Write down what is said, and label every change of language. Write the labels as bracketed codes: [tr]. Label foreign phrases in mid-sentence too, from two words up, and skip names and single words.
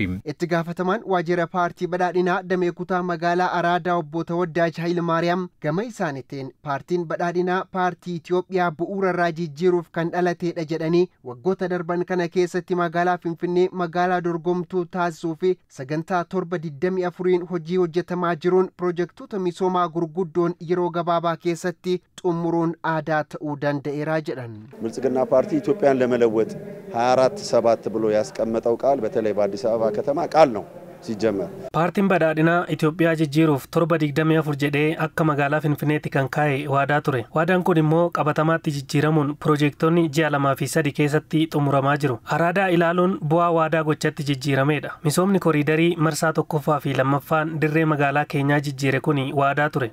[om] Itti gaafatamaan waajjira paartii badhaadhinaa damee kutaa magaalaa Araadaa obbo Tawaddaaj Hayilmaariyaam gama isaaniitiin paartiin badhaadhinaa paartii Itoophiyaa bu'uura irraa jijjiiruuf kan dhalateedha jedhanii waggoota darban kana keessatti magaalaa Finfinnee magaalaa dorgomtuu taasisuu fi sagantaa 724 hojii hojjetamaa jiruun piroojektota misoomaa gurguddoon yeroo gabaabaa keessatti xumuruun aadaa ta'uu danda'eera jedhan. [am] ብልጽግና ፓርቲ ኢትዮጵያን ለመለወጥ 24/7 ብሎ ያስቀመጠው ቃል በተለይ በአዲስ አበባ ከተማ ቃል ነው ሲጀመር [om] ፓርቲን badhaadhinaa Itoophiyaa jijjiiruuf 724 jedhee akka magaalaa Finfinneetti kan kaa'e waadaa ture. Waadaan kun immoo qabatamaatti jijjiiramuun piroojektonni 2 fi 3 keessatti xumuramaa jiru. Araadaa ilaaluun bu'aa waadaa gochatti jijjiiramedha. Misoomni koriidarii marsaa 1ffaa fi 2ffaan dirree magaalaa keenyaa jijjiire kun waadaa ture.